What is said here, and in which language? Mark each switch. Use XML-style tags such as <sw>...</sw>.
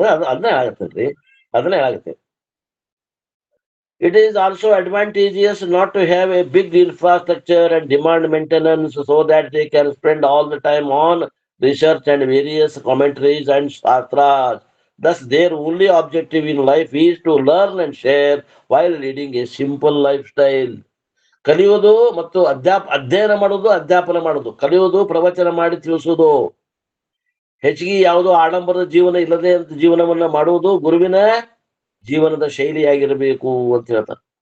<kn>ಅದನ್ನೇ ಹೇಳಾಕತ್ತೇನ್ರಿ, ಅದನ್ನೇ ಹೇಳಾಕತ್ತೇನೆ.</kn> <en>It is also advantageous not to have a big infrastructure and demand maintenance so that they can spend all the time on research and various commentaries and shastras. Thus, their only objective in life is to learn and share while leading a simple lifestyle.</en> <kn>ಕಲಿಯೋದು ಮತ್ತು ಅಧ್ಯಯನ ಮಾಡೋದು, ಅಧ್ಯಾಪನ ಮಾಡೋದು. ಕಲಿಯೋದು ಪ್ರವಚನ ಮಾಡಿ ತಿಳಿಸೋದು. ಹೆಚ್ಚಿಗೆ ಯಾವುದೋ ಆಡಂಬರದ ಜೀವನ ಇಲ್ಲದೆ ಜೀವನವನ್ನ ಮಾಡುವುದು ಗುರುವಿನ ಜೀವನದ ಶೈಲಿಯಾಗಿರಬೇಕು ಅಂತ ಹೇಳ್ತಾರೆ.</kn>